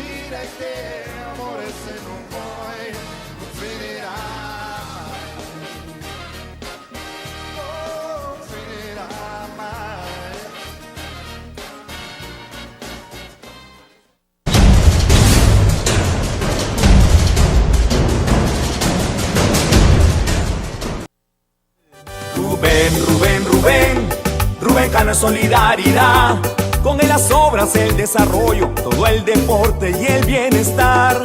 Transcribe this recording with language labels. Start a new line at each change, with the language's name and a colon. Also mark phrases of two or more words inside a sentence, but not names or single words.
Italian: mentira e che amore se non vuoi non finirà mai. Oh, non finirà mai.
Spanish: Rubén Cano es solidaridad, con él las obras, el desarrollo, todo el deporte y el bienestar.